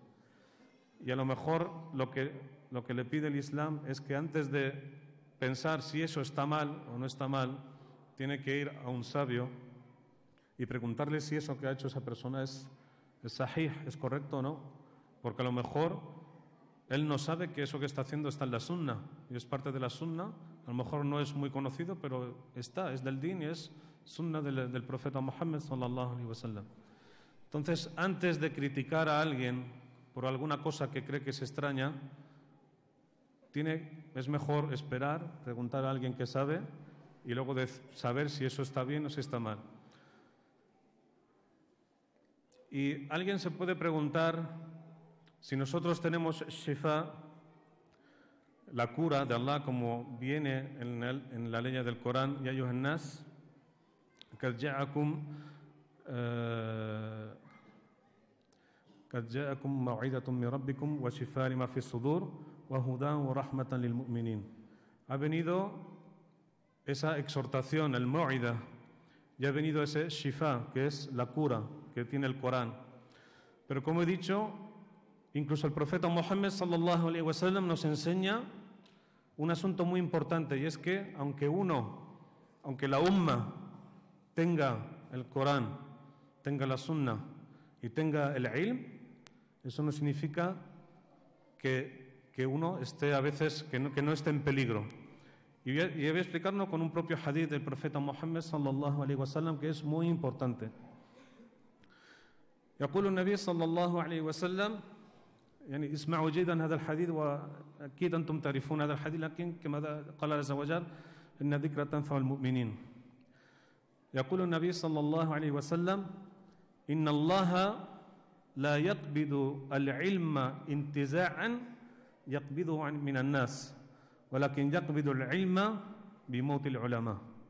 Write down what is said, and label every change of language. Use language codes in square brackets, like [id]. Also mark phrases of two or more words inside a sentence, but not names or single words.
[es] Y a lo mejor lo que le pide el Islam es que antes de pensar si eso está mal o no está mal, tiene que ir a un sabio y preguntarle si eso que ha hecho esa persona es sahih, es correcto o no, porque a lo mejor él no sabe que eso que está haciendo está en la sunna y es parte de la sunna, a lo mejor no es muy conocido, pero está, es del din y es sunna del profeta Muhammad [ar] صلى الله عليه وسلم. [es] Entonces, antes de criticar a alguien por alguna cosa que cree que es extraña, es mejor esperar, preguntar a alguien que sabe y luego saber si eso está bien o si está mal. Y alguien se puede preguntar si nosotros tenemos shifa, la cura de Allah, como viene en la ley del Corán, [ar] يا أيها الناس قد جاءتكم موعظة من ربكم وشفاء لما في صدور وهدى ورحمة للمؤمنين. [es] Ha venido esa exhortación, el maw'ida, y ha venido ese shifa, que es la cura que tiene el Corán. Pero como he dicho, incluso el profeta Muhammad [ar] صلى الله عليه وسلم [es] nos enseña un asunto muy importante, y es que aunque la umma tenga el Corán, tenga la sunna y tenga el ilm, eso no significa que uno esté a veces, que no esté en peligro. Y voy a explicarlo con un propio hadith del profeta Muhammad [ar] صلى الله عليه وسلم, [es] que es muy importante. [ar] يقول النبي صلى الله عليه وسلم، يعني اسمعوا جيدا هذا الحديث، وأكيد أنتم تعرفون هذا الحديث، لكن كما قال عز وجل إن ذكرى تنفع المؤمنين. يقول النبي صلى الله عليه وسلم: إن الله لا يقبض العلم انتزاعا يقبضه من الناس، ولكن يقبض العلم بموت العلماء.